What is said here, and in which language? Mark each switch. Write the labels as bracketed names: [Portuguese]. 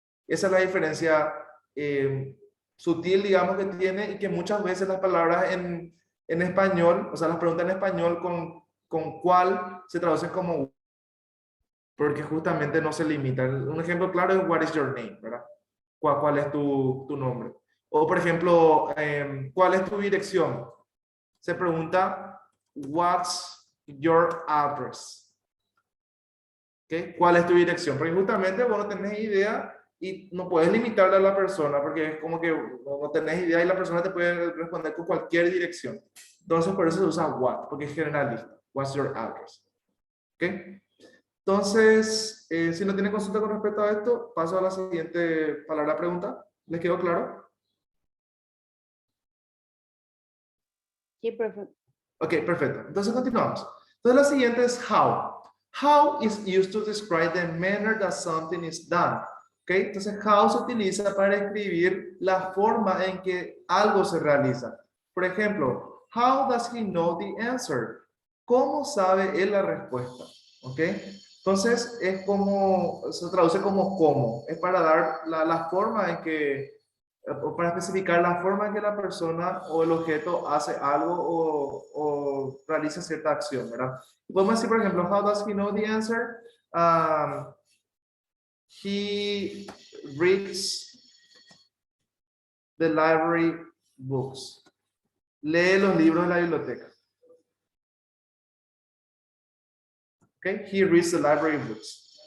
[Spanish] Esa es la diferencia sutil, digamos, que tiene y que muchas veces las palabras en español, o sea, las preguntas en español con cuál se traducen como porque justamente no se limita. Un ejemplo claro es [English] what is your name, [Spanish] ¿verdad? ¿Cuál es tu nombre? O por ejemplo, ¿cuál es tu dirección? Se pregunta, [English] what's your address? [Spanish] ¿Okay? ¿Cuál es tu dirección? Porque justamente vos no tenés idea y no puedes limitarle a la persona porque es como que no tenés idea y la persona te puede responder con cualquier dirección. Entonces por eso se usa what, porque es generalista. [English] What's your address? [Spanish] ¿Ok? Entonces, si no tienen consulta con respecto a esto, paso a la siguiente palabra pregunta. ¿Les quedó claro? Sí, profe. Ok, perfecto. Entonces continuamos. Entonces la siguiente es how. [English] How is used to describe the manner that something is done. [Spanish] Ok, entonces how se utiliza para escribir la forma en que algo se realiza. Por ejemplo, [English] how does he know the answer? [Spanish] ¿Cómo sabe él la respuesta? Ok. Entonces, es como, se traduce como cómo. Es para dar la forma en que, o para especificar la forma en que la persona o el objeto hace algo o realiza cierta acción, ¿verdad? Podemos decir, por ejemplo, [English] how does he know the answer? He reads the library books. [Spanish] Lee los libros de la biblioteca. [English] Okay, he reads the library books.